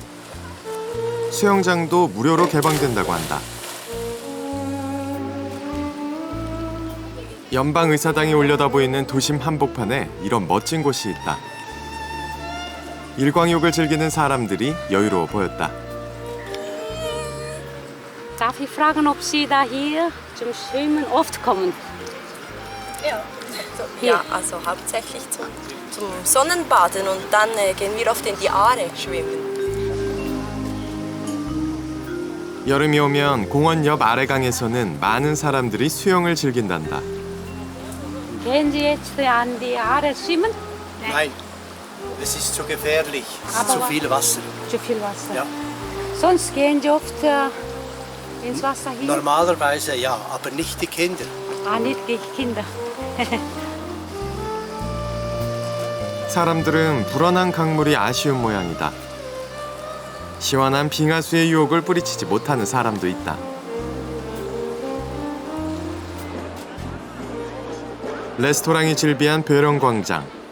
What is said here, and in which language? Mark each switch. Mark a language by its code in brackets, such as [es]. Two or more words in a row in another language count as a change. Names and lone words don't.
[ko] 수영장도 무료로 개방된다고 한다. 연방의사당이 올려다 보이는 도심 한복판에 이런 멋진 곳이 있다. 일광욕을 즐기는 사람들이 여유로워 보였다. [de] Darf ich fragen, ob Sie da hier zum Schwimmen oft kommen? Ja, also hauptsächlich zum Sonnenbaden und dann gehen wir oft in die Aare schwimmen. [ko] 여름이 오면 공원 옆 아래강에서는 많은 사람들이 수영을 즐긴단다. [de] Gehen Sie jetzt an die Aare schwimmen? Nein, es ist zu gefährlich. Es ist zu viel Wasser. Zu viel Wasser. Ja. Sonst gehen Sie oft ins Wasser hin? Normalerweise ja, aber nicht die Kinder. Ah, nicht die Kinder. [ko] 사람들은 불어난 강물이 아쉬운 모양이다. 시원한 빙하수의 유혹을 뿌리치지 못하는 사람도 있다. 레스토랑이 즐비한 베런 광장.